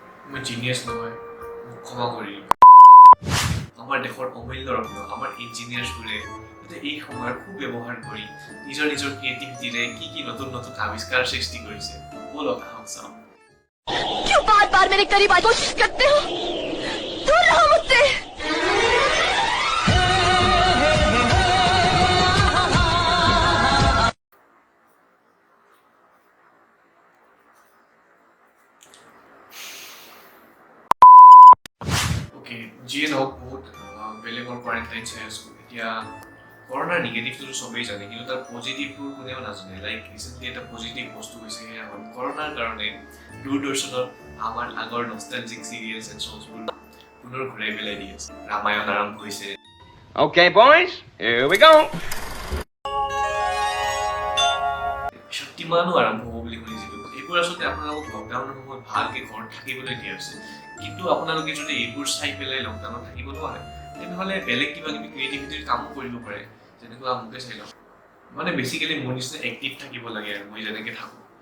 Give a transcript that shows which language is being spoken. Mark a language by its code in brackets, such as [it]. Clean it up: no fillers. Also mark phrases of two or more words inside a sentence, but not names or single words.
[as] মই জিনিয়াছ নহয়, মোক ক্ষমা কৰি দিব। আমাৰ দেশৰ অমূল্য ৰত্ন আমাৰ ইঞ্জিনিয়াৰছবোৰে এই সময়ৰ সুব্যৱহাৰ কৰি নিজৰ ক্ৰিয়েটিভিটিৰে কি নতুন আৱিষ্কাৰ সৃষ্টি কৰিছে। ব'লক আহক চাওঁ। [hi] क्यों बार-बार मेरे करीब आने की कोशिश करते हो? दूर रहो मुझसे। [as] ওকে, যিয়ে নহওক বহুত বেলেগৰ কোৱাৰেণ্টাইন চাই আছোঁ। এতিয়া কৰোণাৰ নিগেটিভটো চবেই জানে, কিন্তু তাৰ পজিটিভবোৰ কোনেও নাজানে। লাইক ৰিচেণ্টলি এটা পজিটিভ বস্তু হৈছে, সেয়া হ'ল কৰোণাৰ কাৰণে দূৰদৰ্শনত আমাৰ আগৰ [en] nostalgic serials and shows [as] পুনৰ ঘূৰাই পেলাই দি আছে। ৰামায়ণ আৰম্ভ হৈছে। [en] Okay, boys, here we go. [as] শক্তিমানো আৰম্ভ হ'ব বুলি শুনিছিলোঁ। এইবোৰ আচলতে আপোনালোকক লকডাউনৰ সময়ত ভালকৈ ঘৰত থাকিবলৈ দিয়া হৈছে, কিন্তু আপোনালোকে যদি এইবোৰ চাই পেলাই লকডাউনত থাকিব নোৱাৰে, তেনেহ'লে বেলেগ কিবা কিবি ক্ৰিয়েটিভিটিৰ কামো কৰিব পাৰে। যেনেকুৱা মোকে চাই লওক, মানে বেচিকেলি মোৰ নিচিনা এক্টিভ থাকিব লাগে আৰু মই যেনেকৈ থাকোঁ।